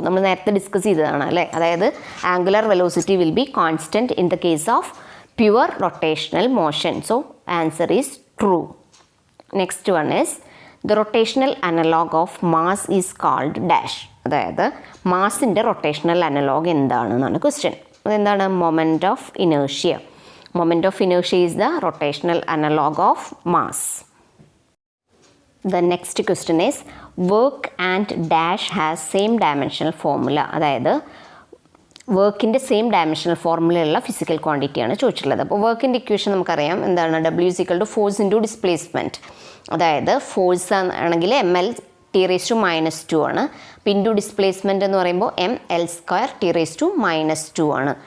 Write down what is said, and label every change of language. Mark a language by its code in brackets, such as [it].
[ml] നമ്മൾ നേരത്തെ ഡിസ്കസ് ചെയ്തതാണ് അല്ലേ? അതായത് [en] Angular velocity will be constant in the case of pure rotational motion. So answer is true. Next one is the rotational analog of mass is called dash. [ml] അതായത് മാസിൻ്റെ rotational analogue എന്താണെന്നാണ് question. അതെന്താണ്? Moment of ഇനേഷ്യ. [en] Moment of inertia is the rotational analog of mass. The next question is work and dash has same dimensional formula. [ml] അതായത് വർക്കിൻ്റെ same dimensional ഫോർമുലയുള്ള physical ക്വാണ്ടിറ്റിയാണ് ചോദിച്ചിട്ടുള്ളത്. അപ്പോൾ വർക്കിൻ്റെ equation നമുക്കറിയാം എന്താണ്? [en] W = force into displacement. [ml] അതായത് force ആണെങ്കിൽ mL [en] T raise to -2 ആണ്. Into displacement എന്ന് പറയുമ്പോൾ M L square T raise to -2 ആണ്.